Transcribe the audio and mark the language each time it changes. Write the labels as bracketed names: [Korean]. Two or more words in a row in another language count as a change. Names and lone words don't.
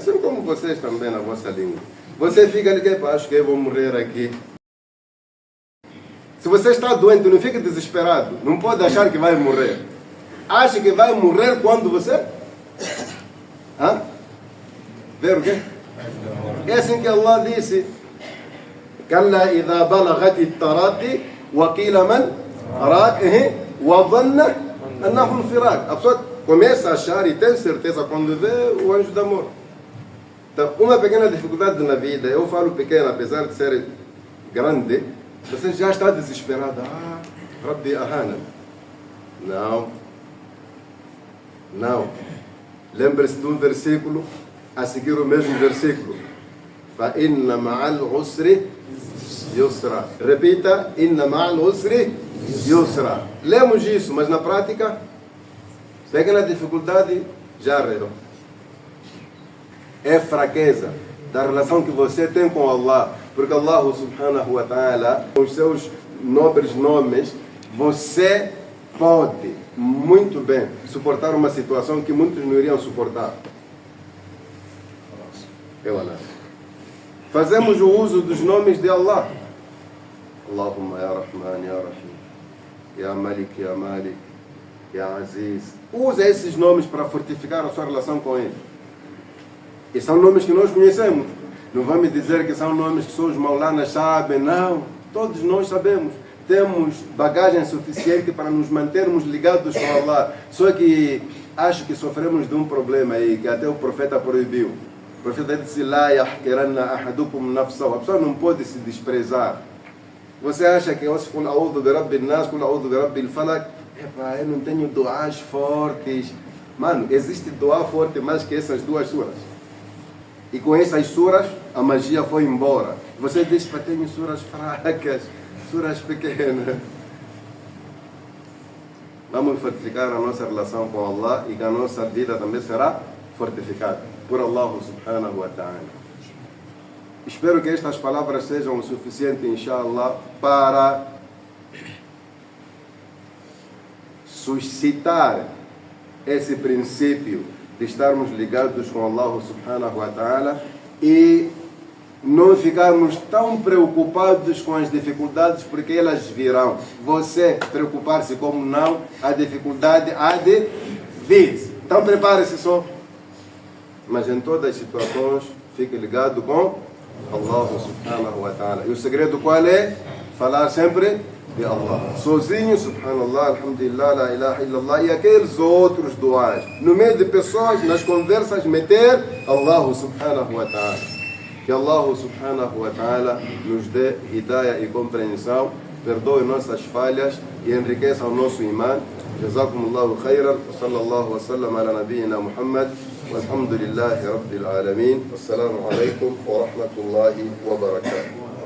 [Portuguese] Assim como vocês também na vossa língua. Você fica ali, acho que eu vou morrer aqui. Se você está doente, não fique desesperado. Não pode achar que vai morrer. Acha que vai morrer quando você... Ver o quê? É assim que Allah disse. [Arabic] كلا إذا بلغت التراقي وقيل من أراد وظن أنه الفراق. [Portuguese] A pessoa começa a achar e tem certeza quando vê o anjo da morte. Então, uma pequena dificuldade na vida, eu falo pequena, apesar de ser grande, você já está desesperado. [Arabic] ربي أهانن. Não. [Portuguese] Não. Lembre-se de um versículo, a seguir o mesmo versículo. [Arabic] فإن مع العسر يسرا. Repita, إن مع العسر يسرا. [Portuguese] Lemos isso, mas na prática, pequena dificuldade, já arredou. É fraqueza da relação que você tem com Allah. [Arabic] Porque الله سبحانه وتعالى, [Portuguese] com os seus nobres nomes, você pode muito bem suportar uma situação que muitos não iriam suportar. Fazemos o uso dos nomes de Allah. [Arabic] اللهم يا رحمن، يا رحيم، يا مالك، يا مالك، يا عزيز. [Portuguese] Usa esses nomes para fortificar a sua relação com Ele. E são nomes que nós conhecemos. Não vão me dizer que são nomes que só os maulanas sabem. Não, todos nós sabemos. Temos bagagem suficiente para nos mantermos ligados com Allah. Só que acho que sofremos de um problema aí, que até o profeta proibiu. O profeta disse, [Arabic] لا يحقرن أحدكم نفسه. [Portuguese] A pessoa não pode se desprezar. Você acha que eu [Arabic] قل أعوذ برب الناس، قل أعوذ برب الفلق? [Portuguese] Eu não tenho duas fortes. Mano, existe dua forte mais que essas duas suras. E com essas suras, a magia foi embora. Você diz, para tenho suras fracas, suras pequenas. Vamos fortificar a nossa relação com Allah e que a nossa vida também será fortificada por [Arabic] الله سبحانه وتعالى. [Portuguese] Espero que estas palavras sejam o suficiente, inshallah, para suscitar esse princípio de estarmos ligados com [Arabic] الله سبحانه وتعالى [Portuguese] e não ficarmos tão preocupados com as dificuldades, porque elas virão. Você preocupar-se como não, a dificuldade há de vir. Então prepare-se só. Mas em todas as situações, fique ligado com [Arabic] الله سبحانه وتعالى. [Portuguese] E o segredo qual é? Falar sempre de Allah. Sozinho, [Arabic] سبحان الله، الحمد لله، لا إله إلا الله, [Portuguese] e aqueles outros duas. No meio de pessoas, nas conversas, meter [Arabic] الله سبحانه وتعالى. [Portuguese] Que [Arabic] الله سبحانه وتعالى [Portuguese] nos dê hidayah e compreensão, perdoe nossas falhas e enriqueça o nosso imã. [Arabic] جزاكم الله خيرا، وصلى الله وسلم على نبينا محمد، والحمد لله رب العالمين. السلام عليكم ورحمة الله وبركاته.